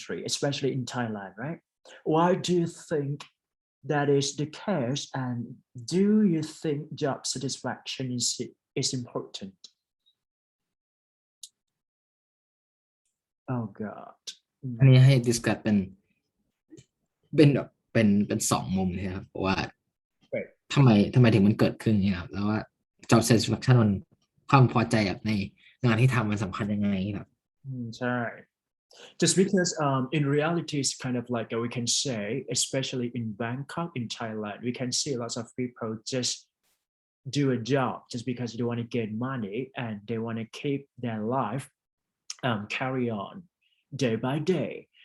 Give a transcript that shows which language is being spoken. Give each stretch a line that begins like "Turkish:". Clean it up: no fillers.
English: Especially in Thailand, right? Why do you think that is the case, and do you think job satisfaction is important? Oh God.
Thai: อันนี้ให้ดิสคัสเป็นแบบเป็นสองมุมเลยครับว่าทำไมถึงมันเกิดขึ้นเนี่ยครับแล้วว่า job satisfaction มันความพอใจแบบในงานที่ทำมันสำคัญยังไงครับ
English: ใช่ Just because in reality it's kind of like we can say, especially in Bangkok, in Thailand, we can see lots of people just do a job just because they want to get money and they want to keep their life carry on day by day.